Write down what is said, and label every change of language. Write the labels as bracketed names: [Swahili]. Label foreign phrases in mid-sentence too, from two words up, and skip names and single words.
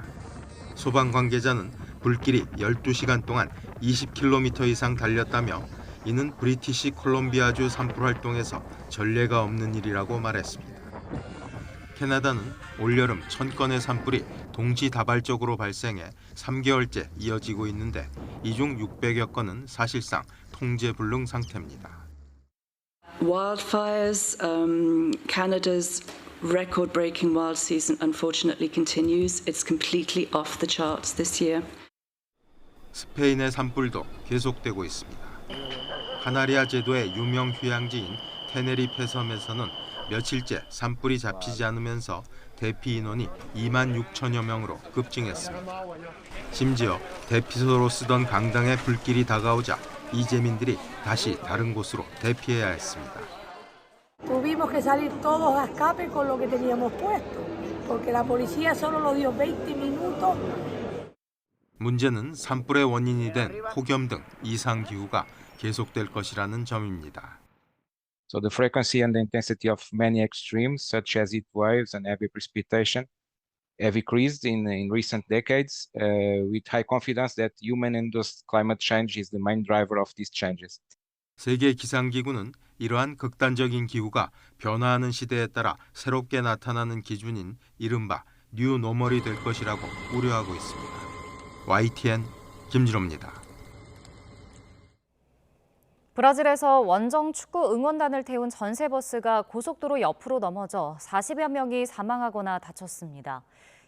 [Korean] 소방 관계자는 불길이 12시간 동안 20km 이상 달렸다며 이는 브리티시 콜롬비아주 산불 활동에서 전례가 없는 일이라고 말했습니다. 캐나다는 올여름 1000건의 산불이 동시다발적으로 발생해 3개월째 이어지고 있는데 이 중 600여 건은 사실상 통제 불능 상태입니다. [English] Wildfires, Canada's record-breaking wild season unfortunately continues. It's completely off the charts this year. [Korean] 스페인의 산불도 계속되고 있습니다. 카나리아 제도의 유명 휴양지인 테네리페 섬에서는 며칠째 산불이 잡히지 않으면서 대피 인원이 26,000여 명으로 급증했습니다. 심지어 대피소로 쓰던 강당에 불길이 다가오자 이재민들이 다시 다른 곳으로 대피해야 했습니다. [Spanish] Tuvimos que salir todos a escape con lo que teníamos puesto, porque la policía solo nos dio 20 minutos. [Korean] 문제는 산불의 원인이 된 폭염 등 이상 기후가 계속될 것이라는 점입니다. [English] So the frequency and the intensity of many extremes, such as heat waves and heavy precipitation, have increased in recent decades, with high confidence that human-induced climate change is the main driver of these changes. [Korean] 세계 기상기구는 이러한 극단적인 기후가 변화하는 시대에 따라 새롭게 나타나는 기준인 이른바 뉴노멀이 될 것이라고 우려하고 있습니다. YTN 김진호입니다. 브라질에서 원정 축구 응원단을 태운 전세버스가 고속도로 옆으로 넘어져 40여 명이 사망하거나 다쳤습니다.